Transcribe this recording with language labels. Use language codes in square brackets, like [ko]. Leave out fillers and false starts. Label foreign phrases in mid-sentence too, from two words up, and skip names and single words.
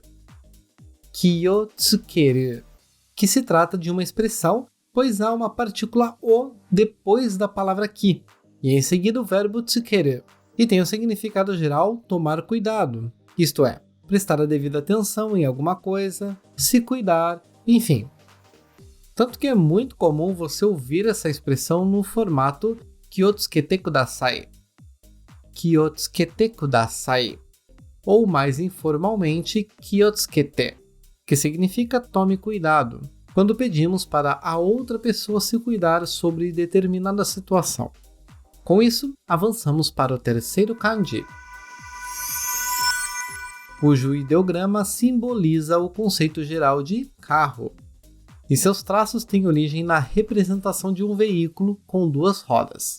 [pt] Kiotsukeru, que se trata de uma expressão, pois há uma partícula o depois da palavra ki, e em seguida o verbo tsukeru, e tem o significado geral tomar cuidado, isto é, prestar a devida atenção em alguma coisa, se cuidar, enfim. Tanto que é muito comum você ouvir essa expressão no formato [ja] 気をつけてください. 気をつけてください. [pt] Ou mais informalmente, kyotsukete, que significa tome cuidado, quando pedimos para a outra pessoa se cuidar sobre determinada situação. Com isso, avançamos para o terceiro kanji, cujo ideograma simboliza o conceito geral de carro, e seus traços têm origem na representação de um veículo com duas rodas.